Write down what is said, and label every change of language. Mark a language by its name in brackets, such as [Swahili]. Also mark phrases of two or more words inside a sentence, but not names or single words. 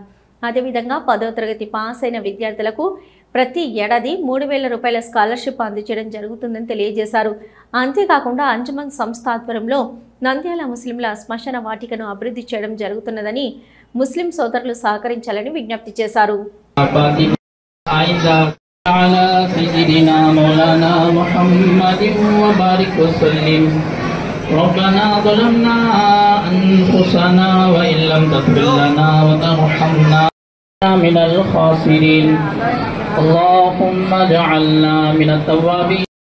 [Telugu] అదేవిధంగా 10వ తరగతి పాస్ అయిన విద్యార్థులకు ప్రతి ఏడాది 3,000 రూపాయల స్కాలర్షిప్ అందజేయడం జరుగుతుందని తెలియజేశారు. అంతేకాకుండా అంజుమన్ సంస్థ ఆధ్వర్యంలో నంద్యాల ముస్లింల శ్మశాన వాటికను అభివృద్ధి చేయడం జరుగుతున్నదని ముస్లిం సోదరులు సహకరించాలని విజ్ఞప్తి చేశారు. [Arabic] ربنا ظلمنا أنفسنا وإن لم تغفر لنا وترحمنا من الخاسرين اللهم اجعلنا من التوابين